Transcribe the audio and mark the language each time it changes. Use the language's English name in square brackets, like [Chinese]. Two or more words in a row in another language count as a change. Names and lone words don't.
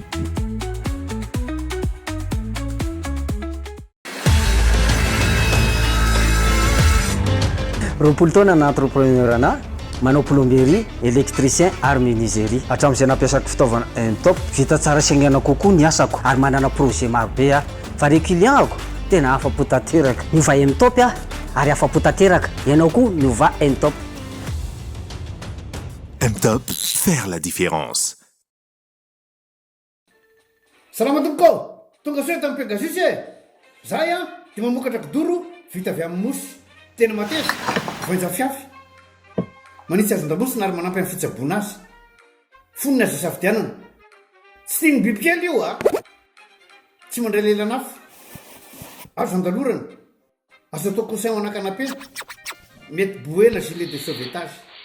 [Malagasy] Roapolo taona na entrepreneur ana manao [French] plomberie, électricien [Malagasy] ary menuiserie. Hatramin'izay nampiasako fitaovana top vita tsara saingana kokoa ny asako ary manana projet marobe a fa re client-ako tena afa-po tanteraka miova top a ary afa-po tanteraka ianao koa miova top. [French] M-Top, faire la différence. [Malagasy] Salama tompoko, tonga soa tamin'ny Pegasus e. Zahay a dia mamokatra kidoro vita avy amin'ny mosy tena mateza voenja fiafy manitsy azon-damosina ary manampy amin'ny fitsaboana azy foniny azo safidianana tsy tiany bibikely io a tsy mandray lelanafo azo andalorana azo atao coussin anakanapé mety boela [French] gilet de sauvetage